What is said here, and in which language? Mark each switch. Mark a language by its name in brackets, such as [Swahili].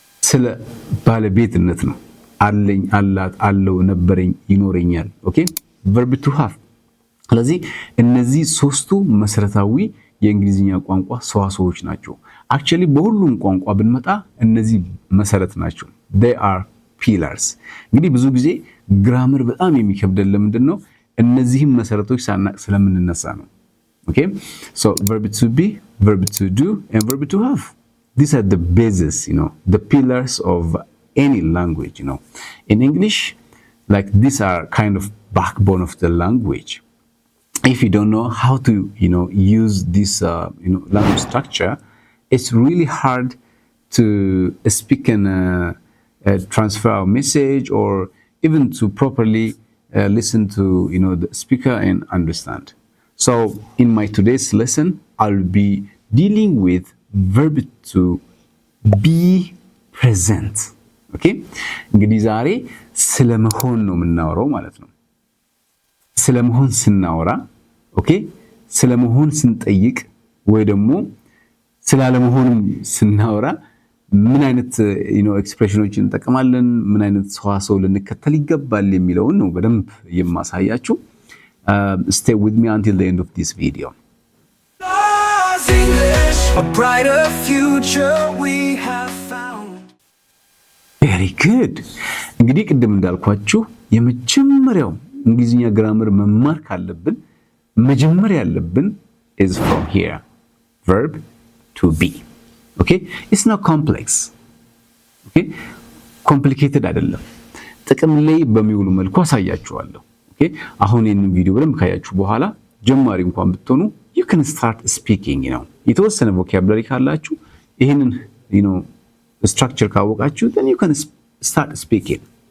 [Amharic] ስለ ባለቤትነት ነው አለኝ አላት አለው ነበረኝ ይኖረኛል። ኦኬ verb to have። ስለዚህ እነዚህ ሶስቱ መሰረታዊ የእንግሊዝኛ ቋንቋ ሰዋሰዎች ናቸው። actually በሁሉም ቋንቋ ብንመጣ እነዚህ መሰረት ናቸው። [English] they are pillars። [Amharic] እንግዲህ ብዙ ጊዜ ግራመር በጣም የሚከብደን ለምንድን ነው? እነዚህም መሰረቶች ሳናቅ ስለምንነሳ ነው። ኦኬ [English] so verb to be, verb to do and verb to have. These are the bases, the pillars of any language, In English, like these are kind of backbone of the language. If you don't know how to, use this, language structure, it's really hard to speak and transfer our message or even to properly listen to, the speaker and understand. So in my today's lesson, I'll be dealing with verb to be present. [Amharic] ኦኬ እንግዲህ ዛሬ ስለመሆን ነው የምናወራው ማለት ነው። ስለመሆን ስናወራ ኦኬ ስለመሆን ስንጠይቅ ወይ ደግሞ ስላለመሆንም ስናወራ ምን አይነት ኤክስፕሬሽኖችን እንጠቀማለን፣ ምን አይነት ሰዋሰው ልንከተል ይገባል የሚለውን ነው በደንብ የማሳያችሁ። [English] Stay with me until the end of this video. English, a brighter future we have found. very good [Amharic] እንግዲህ ቅድም እንዳልኳችሁ የመጀመሪያው እንግሊዝኛ ግራመር መማር ካለብን መጀመሪያ ያለብን [English] is from here verb to be okay it's not complex [Amharic] okay complicated አይደለም ጥቅም ላይ በሚውሉ መልኩ አሳያችኋለሁ okay አሁን ይሄንን ቪዲዮ በደንብ ካያችሁ በኋላ ጀማሪ እንኳን ብትሆኑ [English] you can start speaking [Amharic] የተወሰነ vocabulary ካላችሁ ይሄንን structure ካወቃችሁ [English] then you can start speaking